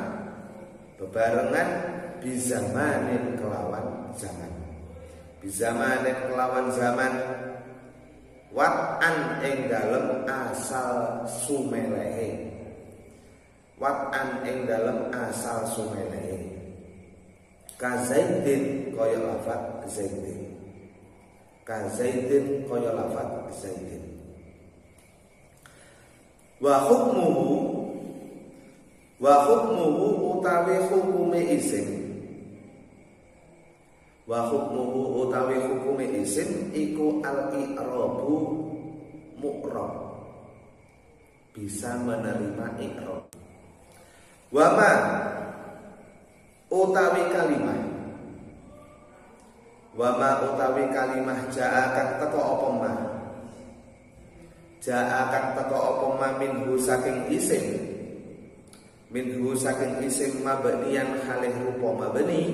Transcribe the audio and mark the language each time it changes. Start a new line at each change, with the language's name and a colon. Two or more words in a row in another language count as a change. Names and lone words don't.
Javanese: Bebarengan bizamanin kelawan zaman. Bizamanin kelawan zaman. Wat'an ing dalem asal sumelehe. Wat'an ing dalem asal sumelehe. Ka Zaidin kaya lafaz Zaidin. Ka Zaidin kaya lafaz Zaidin.
Arabic: وحكمه
Javanese: utawi hukume isim.
Arabic: وحكمه
Javanese: utawi hukume isim iku al-i'rabu mu'rab. Bisa menerima i'rab.
Arabic: وما
Javanese: utawi kalimah.
Arabic: وما
Javanese: utawi kalimah ja'a kang teko apa ma. Ja'a kang teko apa
Arabic: ما منه
Javanese: saking isim. Minhu saking isim mabniyan khalih rupa mabni.